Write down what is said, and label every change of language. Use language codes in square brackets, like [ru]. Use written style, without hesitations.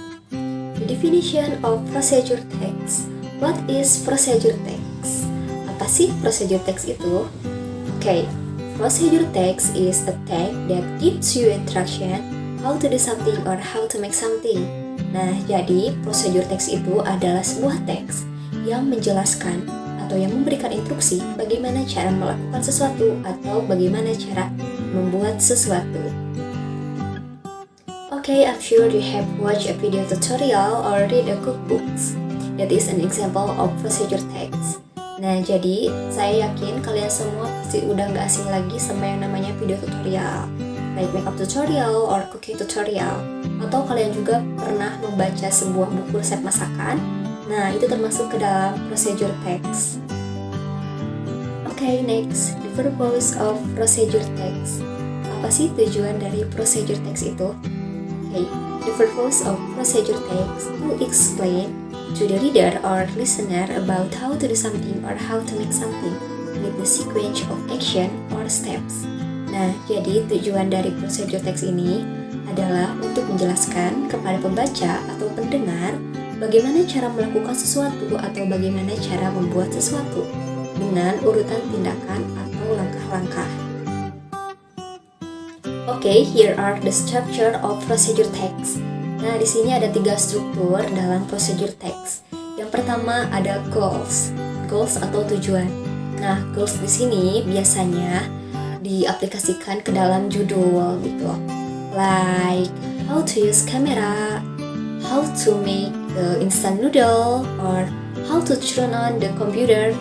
[en] The definition of procedure text. What is procedure text? [id] Apa sih procedure text itu? [en] Okay, procedure text is a text that gives you instruction how to do something or how to make something. [id] Nah, jadi procedure text itu adalah sebuah teks yang menjelaskan atau yang memberikan instruksi bagaimana cara melakukan sesuatu atau bagaimana cara membuat sesuatu. [en] Okay, I'm sure you have watched a video tutorial or read a cookbooks. That is an example of procedure text. [id] Nah, jadi saya yakin kalian semua pasti udah gak asing lagi sama yang namanya video tutorial, [en] like makeup tutorial or cooking tutorial. [id] Atau kalian juga pernah membaca sebuah buku resep masakan. Nah, itu termasuk ke dalam procedure text. [en] Okay, next, the purpose of procedure text. [id] Apa sih tujuan dari procedure text itu? [en] Okay, the purpose of procedure text to explain to the reader or listener about how to do something or how to make something with the sequence of action or steps. [id] Nah, jadi tujuan dari procedure text ini adalah untuk menjelaskan kepada pembaca atau pendengar bagaimana cara melakukan sesuatu atau bagaimana cara membuat sesuatu dengan urutan tindakan atau langkah-langkah. [en] Okay, here are the structure of procedure text. [id] Nah, di sini ada 3 struktur dalam procedure text. Yang pertama ada goals. Goals atau tujuan. Nah, goals di sini biasanya diaplikasikan ke dalam judul gitu. [en] Like how to use camera, how to make the instant noodle, or how to turn on the computer.